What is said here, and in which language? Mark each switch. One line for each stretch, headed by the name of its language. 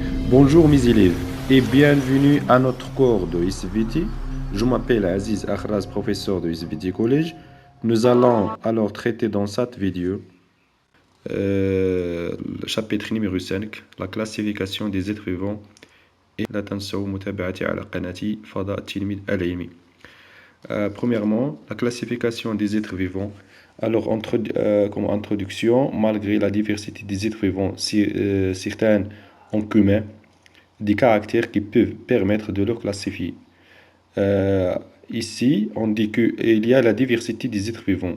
French: Bonjour mes élèves et bienvenue à notre cours de SVT. Je m'appelle Aziz Akhraz, professeur de SVT College. Nous allons alors traiter dans cette vidéo le chapitre numéro 5, la classification des êtres vivants.
Arabic: Et لا تنسوا متابعتي على قناتي فضاء التلميذ العلمي.
French: Premièrement, la classification des êtres vivants. Alors, comme introduction, malgré la diversité des êtres vivants, certains ont commun des caractères qui peuvent permettre de leur classifier. Euh, Ici, on dit qu'il y a la diversité des êtres vivants.